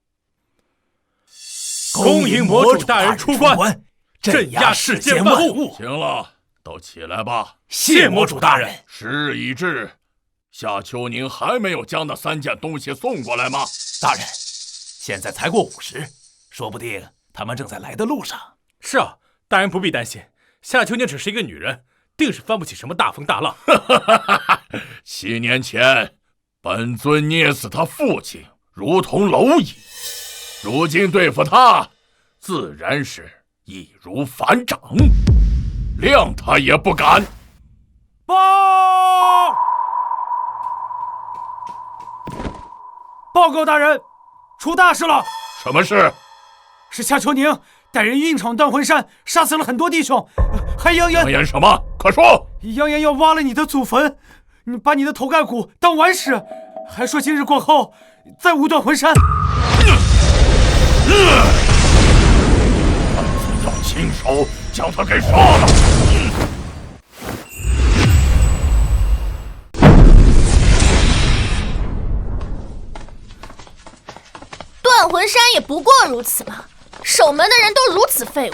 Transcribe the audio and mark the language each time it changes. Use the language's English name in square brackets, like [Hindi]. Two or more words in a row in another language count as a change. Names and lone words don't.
[Chinese] 恭迎魔主大人出關，鎮壓世間萬物。行了，都起來吧。謝魔主大人。時日已至，夏秋寧還沒有將那3件東西送過來嗎？大人，現在才過5時，說不定他們正在來的路上。是啊，大人不必擔心，夏秋寧只是一個女人，定是翻不起什麼大風大浪。 7年前，本尊捏死他父親，如同螻蟻。如今對付他，自然是易如反掌，諒他也不敢。報告大人，出大事了！什麼事？是夏秋寧帶人硬闖斷魂山，殺死了很多弟兄，還揚言…… 揚言什麼？快說！揚言要挖了你的祖墳，把你的頭蓋骨當顽石，還說今日過後再無斷魂山。本尊要親手將他給殺了。斷魂山也不過如此嘛，守門的人都如此廢物。